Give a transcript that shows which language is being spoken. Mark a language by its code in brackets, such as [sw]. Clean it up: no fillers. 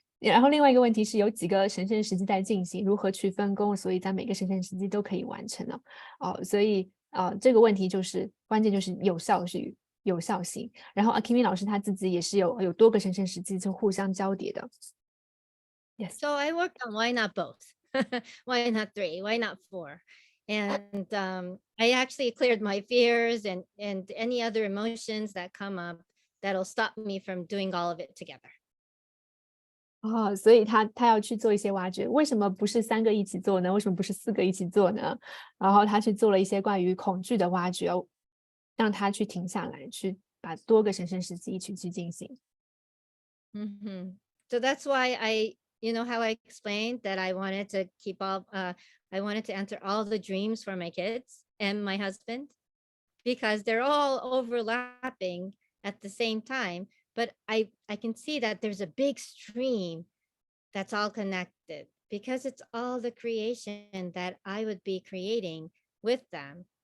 [zh] 然后另外一个问题是有几个神圣时机在进行，如何去分工，所以在每个神圣时机都可以完成呢？所以这个问题就是关键就是有效性。然后 Akemi 老师他自己也是有多个神圣时机就互相交叠的。 [en] Yes. So I worked on why not both? Why not three? Why not four? And I actually cleared my fears and any other emotions that come up that'll stop me from doing all of it together. [zh] 所以他要去做一些挖掘，为什么不是3个一起做呢？为什么不是4个一起做呢？然后他去做了一些关于恐惧的挖掘，让他去停下来，去把多个神圣时机一起去进行。 [en] So that's why how I explained that I wanted to I wanted to answer all the dreams for my kids and my husband because they're all overlapping at the same time. But I can see that there's a big stream that's all connected because it's all the creation that I would be creating with them.